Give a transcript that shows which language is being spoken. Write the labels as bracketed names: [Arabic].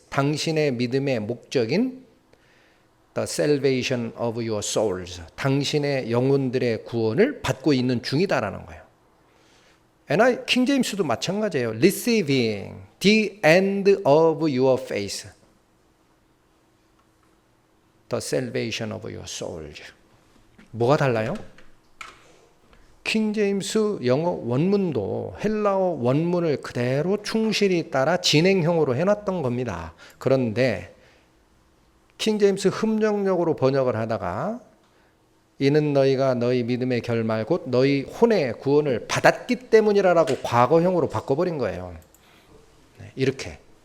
[Korean] 당신의 믿음의 목적인 [English] The salvation of your souls. [Korean] 당신의 영혼들의 구원을 받고 있는 중이다라는 거예요. 킹제임스도 마찬가지예요. [English] Receiving the end of your faith. The salvation of your souls. [Korean] 뭐가 달라요? 킹제임스 영어 원문도 헬라어 원문을 그대로 충실히 따라 진행형으로 해놨던 겁니다. 그런데 킹제임스 흠정역으로 번역을 하다가 이는 너희가 너희 믿음의 결말 곧 너희 혼의 구원을 받았기 때문이라고 과거형으로 바꿔버린 거예요. 이렇게.